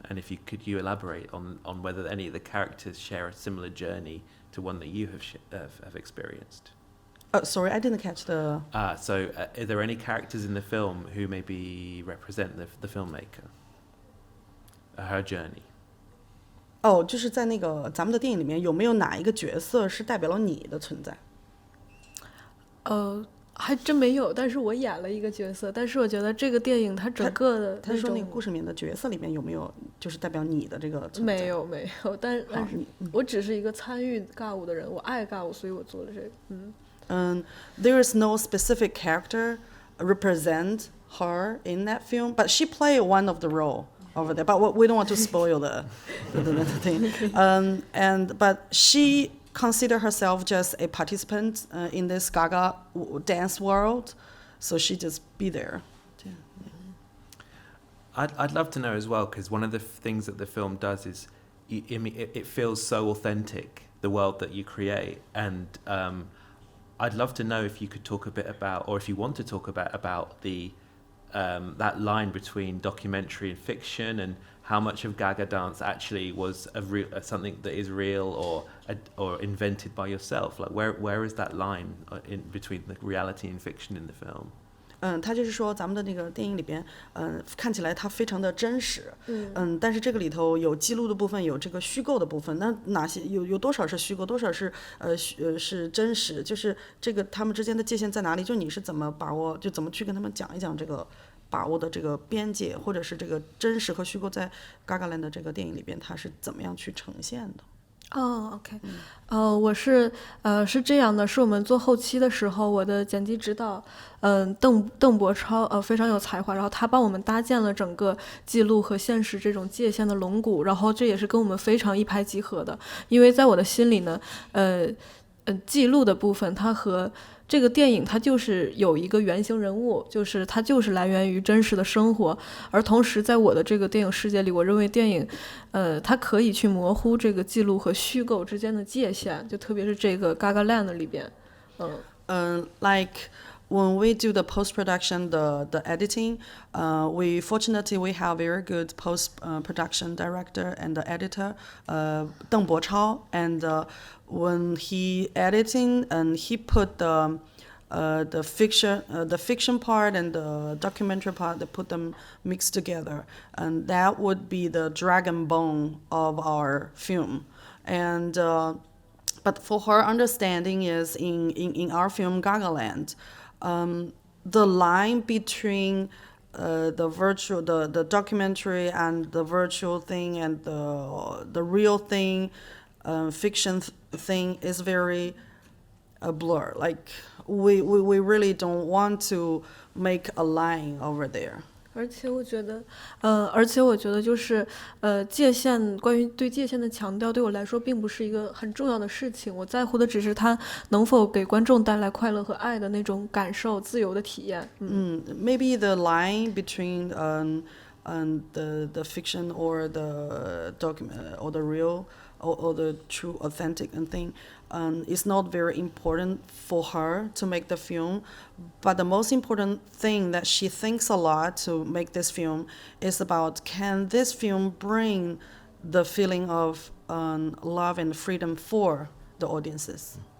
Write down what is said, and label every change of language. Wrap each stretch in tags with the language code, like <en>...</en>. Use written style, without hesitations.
<en>And if you could you elaborate on whether any of the characters share a similar journey to one that you have experienced? Sorry, I didn't catch the. So are there any characters in the film who maybe represent the filmmaker? Her journey.</en> <zh>就是在那个咱们的电影里面，有没有哪一个角色是代表了你的存在？还真没有，但是我演了一个角色，但是我觉得这个电影它整个的他说那个故事里面的角色里面有没有就是代表你的这个存在？没有，但是我只是一个参与尬舞的人，我爱尬舞，所以我做了这个。</zh> <en>There is no specific character represent her in that film, but she played one of the role over there. But we don't want to spoil the thing. But she consider herself just a participant in this Gaga dance world, so she just be there. I'd love to know as well, because one of the things that the film does is it feels so authentic, the world that you create, and I'd love to know if you could talk a bit about, or if you want to talk about the that line between documentary and fiction, and how much of Gaga dance actually was something that is real or invented by yourself. Like where is that line in between the reality and fiction in the film?</en> <zh>他就是说咱们的那个电影里边，看起来它非常的真实，但是这个里头有记录的部分，有这个虚构的部分。那哪些有多少是虚构，多少是是真实？就是这个他们之间的界限在哪里？就你是怎么把握，就怎么去跟他们讲一讲这个把握的这个边界，或者是这个真实和虚构在 Gagaland 的这个电影里边，它是怎么样去呈现的？OK，我是这样的，是我们做后期的时候，我的剪辑指导，邓博超非常有才华，然后他帮我们搭建了整个记录和现实这种界限的龙骨，然后这也是跟我们非常一拍即合的，因为在我的心里呢，记录的部分它和这个电影它就是有一个原型人物，就是它就是来源于真实的生活，而同时在我的这个电影世界里，我认为电影它可以去模糊这个记录和虚构之间的界限，就特别是这个 Gagaland 里边</zh> <en>like when we do the post-production, the editing, we have very good post-production director and the editor, Deng Bochao, and when he editing and he put the fiction part and the documentary part, they put them mixed together, and that would be the dragon bone of our film, and. But for her understanding is in our film Gagaland, the line between the documentary and the virtual thing and the real thing, fiction thing is very a blur. Like we really don't want to make a line over there.</en> <zh>而且我觉得就是界限，关于对界限的强调，对我来说并不是一个很重要的事情。我在乎的只是它能否给观众带来快乐和爱的那种感受，自由的体验。</zh> <en>Maybe the line between the fiction or the document or the real or the true authentic thing is not very important for her to make the film, but the most important thing that she thinks a lot to make this film is about, can this film bring the feeling of love and freedom for the audiences?</en>